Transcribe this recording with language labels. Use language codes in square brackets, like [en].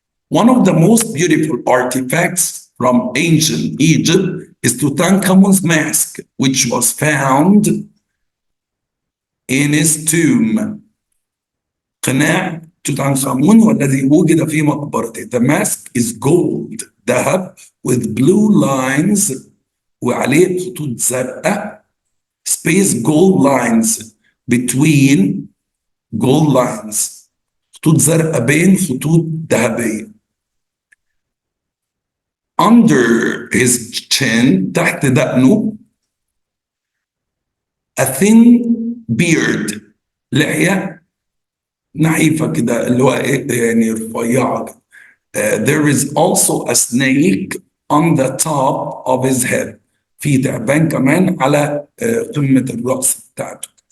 [en] One of the most beautiful artifacts from ancient Egypt is Tutankhamun's mask, which was found in his tomb. [ar] قناع توت عنخ آمون والذي وجد في مقبرته. [en] The mask is gold, ذهب, with blue lines [ar] وعليه خطوط زرقاء. [en] Space gold lines between gold lines. [ar] خطوط زرقاء بين خطوط ذهبية. [en] Under his chin [ar] تحت دقنه [en] a thin beard. [ar] لحية نحيفة كده اللي هو يعني رفيعة. [en] There is also a snake on the top of his head. [ar] في تعبان كمان على قمة الرأس بتاعته.